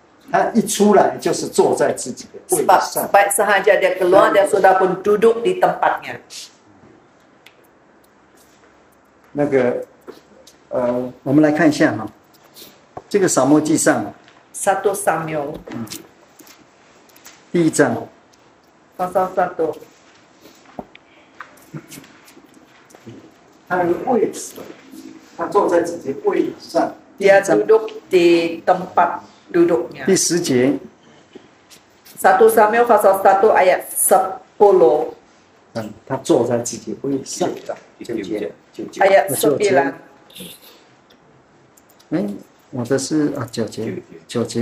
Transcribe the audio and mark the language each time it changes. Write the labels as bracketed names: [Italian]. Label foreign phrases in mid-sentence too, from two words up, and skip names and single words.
[Chinese] 他一出来就是坐在自己的位 [Malay] Sebab [Chinese] 上。 [Malay] baik sahaja dia keluar, dia sudah pun duduk di tempatnya. [Chinese] 那个我们来看一下哈，这个撒母耳记上 [Malay] 1 Samuel [Chinese] 第1章， [Malay] pasal 1. [Chinese] 他的位置，他坐在自己的位置上。第 [Malay] Dia [Chinese] 1章 [Malay] duduk di tempat duduknya. [Chinese] 第10节， [Malay] 1 Samuel pasal 1 ayat 10. [Chinese] 他坐在自己的位置上。 [Malay] Ayat 9. [Chinese] 哎，我的是9节，9节。